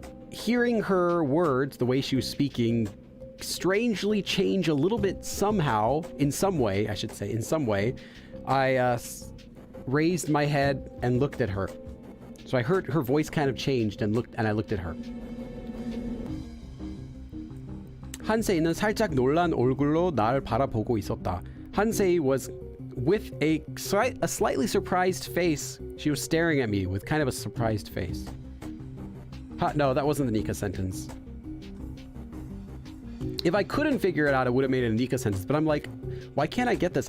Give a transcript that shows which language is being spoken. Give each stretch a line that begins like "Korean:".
English: Hearing her words, the way she was speaking, strangely change a little bit somehow, in some way, I should say, in some way, I raised my head and looked at her. So I heard her voice kind of changed and I looked at her.
Korean: 한세이는 살짝 놀란 얼굴로 날 바라보고 있었다.
English: 한세이 was with a slightly surprised face. She was staring at me with kind of a surprised face. No, that wasn't the Nika sentence. If I couldn't figure it out, I would have made it a Nika sentence. But I'm like, why can't I get this?